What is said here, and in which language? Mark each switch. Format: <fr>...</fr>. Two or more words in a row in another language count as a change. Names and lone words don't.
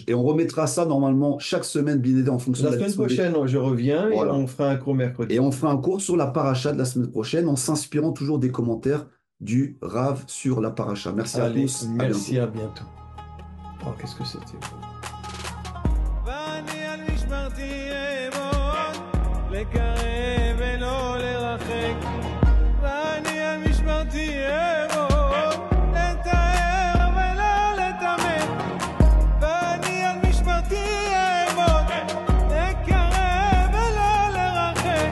<fr>Et on remettra ça normalement chaque semaine, bien aidé, en fonction la de la semaine disponibilité. prochaine, je reviens et Voilà. on fera un cours Et mercredi. on fera un cours sur la paracha de la semaine prochaine en s'inspirant toujours des commentaires du Rav sur la paracha. Merci à Allez, tous. À bientôt. merci, à bientôt. Oh, qu'est-ce que c'était beau.</fr> <he>ואני על משמרתי אעמוד, לקרב ולא לרחק. ואני על משמרתי אעמוד, לטהר ולא לטמא. ואני על משמרתי אעמוד, לקרב ולא לרחק.</he>